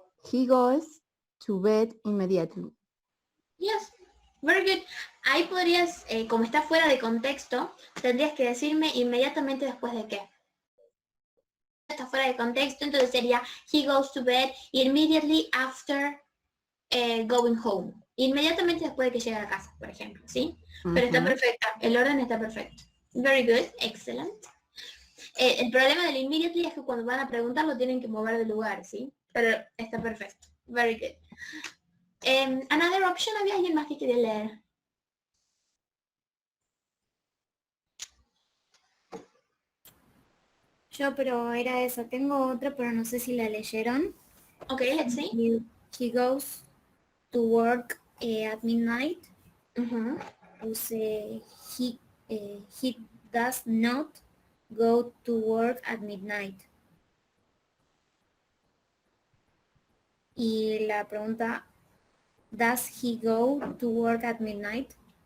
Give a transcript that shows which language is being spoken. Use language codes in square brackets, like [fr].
[en] He goes to bed immediately. Yes, very good. [es] Ahí podrías, como está fuera de contexto, tendrías que decirme inmediatamente después de qué. Está fuera de contexto, entonces sería [en] he goes to bed immediately after going home. [es] Inmediatamente después de que llegue a la casa, por ejemplo, ¿sí? Pero está perfecta, el orden está perfecto. [en] Very good, excellent. [es] El problema del immediately es que cuando van a preguntar lo tienen que mover de lugar, ¿sí? Pero está perfecto. [en] Very good. Another option, [es] ¿había alguien más que quería leer? Yo, pero era eso. Tengo otra, pero no sé si la leyeron. [en] Okay, let's see. He goes to work at midnight. [es] Puse [en] he does not go to work at midnight. [es] Y la pregunta, [en] does he go to work at midnight?